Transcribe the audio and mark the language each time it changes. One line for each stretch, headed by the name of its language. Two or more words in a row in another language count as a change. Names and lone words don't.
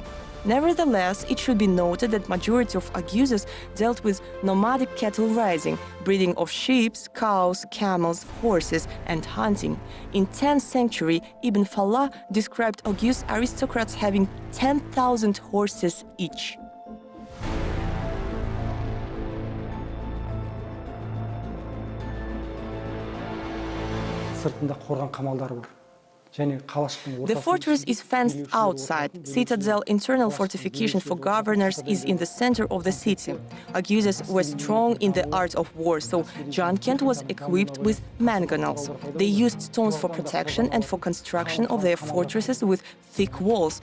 English: Nevertheless, it should be noted that majority of OGUZes dealt with nomadic cattle raising, breeding of sheep, cows, camels, horses, and hunting. In 10th century, Ibn Fallah described OGUZ aristocrats having 10,000 horses each.
Kazakh: Сыртында қорған қамалдары бар.
English: The fortress is fenced outside. Citadel internal fortification for governors is in the center of the city. OGUZes were strong in the art of war, so ZHANKENT was equipped with mangonels. They used stones for protection and for construction of their fortresses with thick walls.